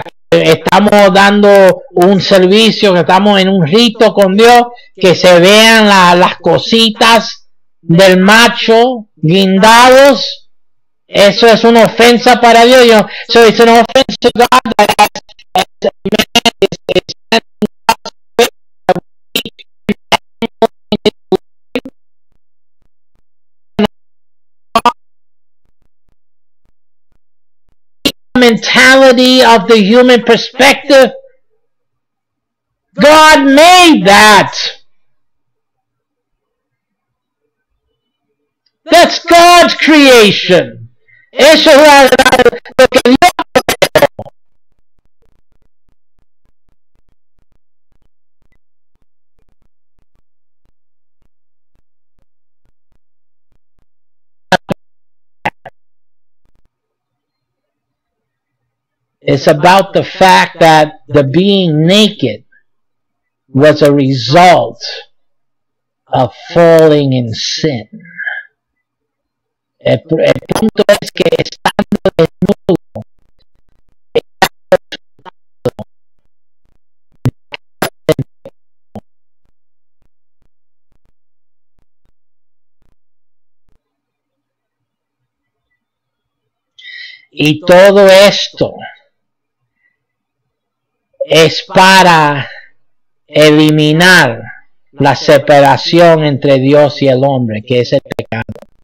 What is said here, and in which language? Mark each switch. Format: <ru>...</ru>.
<es>estamos dando un servicio, que estamos en un rito con Dios, que se vean las cositas del macho guindados. Eso es una ofensa para Dios.</es> <en>So it's an offense to God that as a man is mentality of the human perspective. God made that. That's God's creation.</en> <es>Eso es lo que Dios creó.</es> <en>It's about the fact that the being naked was a result of falling in sin.</en> <es>El punto es que estando desnudo, y todo esto es para eliminar la separación entre Dios y el hombre, que es el pecado.</es>